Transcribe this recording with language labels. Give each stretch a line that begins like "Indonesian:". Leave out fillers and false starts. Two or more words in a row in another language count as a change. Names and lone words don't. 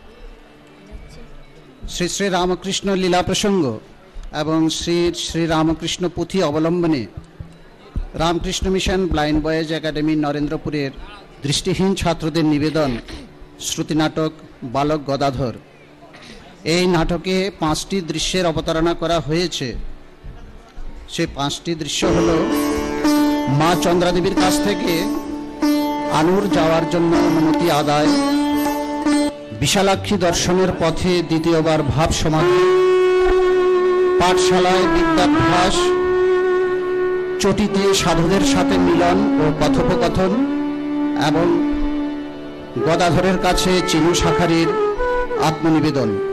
Bangla: শ্রী শ্রী রামকৃষ্ণ লীলা প্রসঙ্গ এবং শ্রী শ্রী রামকৃষ্ণ পুঁথি অবলম্বনে রামকৃষ্ণ মিশন ব্লাইন্ড বয়েজ একাডেমি নরেন্দ্রপুরের দৃষ্টিহীন ছাত্রদের নিবেদন শ্রুতি নাটক বালক গদাধর। এই নাটকে 5টি দৃশ্যের অবতারণা করা হয়েছে। সেই 5টি দৃশ্য হলো মা চন্দ্রাদেবীর কাছ থেকে আনুর যাওয়ার জন্য অনুমতি আদায়, বিশালাক্ষী দর্শনের পথে দ্বিতীয়বার ভাব সমাধি, পাঠশালায় বিদ্যাভ্যাস, চটিতে সাধুদের সাথে মিলন ও কথোপকথন এবং গদাধরের কাছে চিনু শাখারির আত্মনিবেদন।